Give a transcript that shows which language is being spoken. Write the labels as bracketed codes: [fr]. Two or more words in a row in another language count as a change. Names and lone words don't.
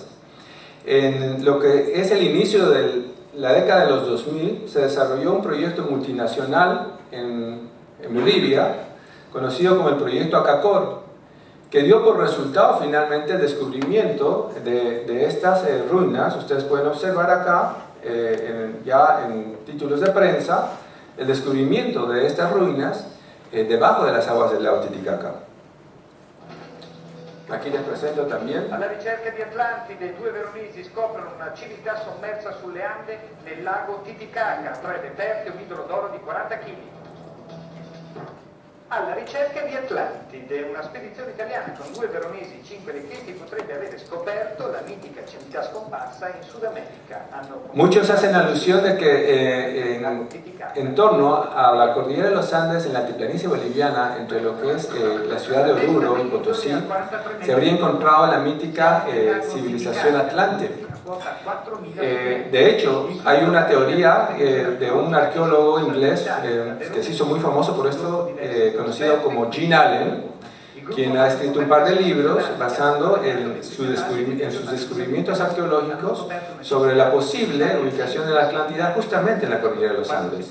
[es] En lo que es el inicio de la década de los 2000, se desarrolló un proyecto multinacional en Bolivia, conocido como el proyecto Acacor, que dio por resultado finalmente el descubrimiento de estas ruinas. Ustedes pueden observar acá, ya en títulos de prensa, el descubrimiento de estas ruinas debajo de las aguas del lago Titicaca. Aquí les presento también. [it] Alla ricerca di Atlantide, due veronesi scoprono una civiltà sommersa sulle Ande nel lago Titicaca, tre reperti, un idolo d'oro di 40 kg. Alla ricerca di Atlantide, una spedizione italiana con due veronesi, 5 richiesti, potrebbe aver scoperto la mitica civiltà scomparsa in Sud America. [es] Muchos hacen alusión de que en torno a la cordillera de los Andes, en la altiplanicie boliviana, entre lo que es la ciudad de Oruro y Potosí, se habría encontrado la mítica civilización Atlante. De hecho, hay una teoría de un arqueólogo inglés que se hizo muy famoso por esto, conocido como Jean Allen, quien ha escrito un par de libros basando en sus descubrimientos arqueológicos sobre la posible ubicación de la Atlántida justamente en la cordillera de los Andes.